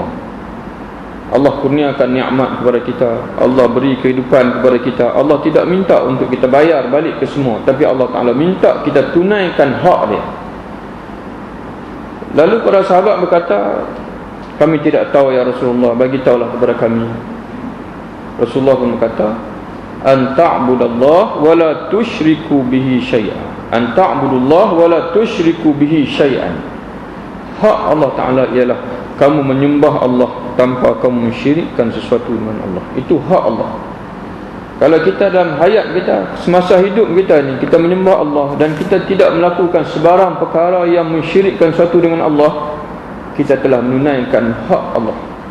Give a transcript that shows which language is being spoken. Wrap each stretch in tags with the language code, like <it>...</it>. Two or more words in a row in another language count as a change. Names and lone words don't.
<ms>Allah kurniakan nikmat kepada kita, Allah beri kehidupan kepada kita, Allah tidak minta untuk kita bayar balik ke semua, tapi Allah Ta'ala minta kita tunaikan hak dia. Lalu para sahabat berkata, kami tidak tahu</ms> <ar>يا رسول الله,</ar> <ms>bagi tahulah kepada kami. Rasulullah pun berkata,</ms> <ar>أن تعبدوا الله ولا تشركوا به شيئا. أن تعبدوا الله ولا تشركوا به شيئا.</ar> <ms>Hak Allah Ta'ala ialah kamu menyembah Allah tanpa kamu mensyirikkan sesuatu dengan Allah. Itu hak Allah. Kalau kita dalam hayat kita, semasa hidup kita ni, kita menyembah Allah dan kita tidak melakukan sebarang perkara yang mensyirikkan sesuatu dengan Allah, kita telah menunaikan hak Allah.</ms>